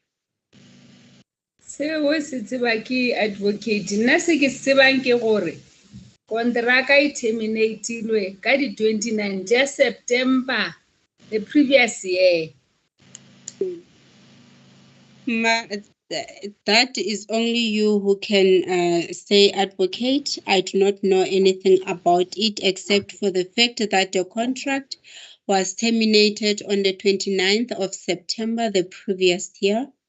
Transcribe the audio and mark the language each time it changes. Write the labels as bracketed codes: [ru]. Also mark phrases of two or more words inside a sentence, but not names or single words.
[nso] Seo se tseba ke advocate nna se ke tsebang ke gore kontraka e terminatilwe ka di 29 ja September [en] the previous year. That is only you who can say advocate. I do not know anything about it except for the fact that the contract was terminated on the 29th of September the previous year.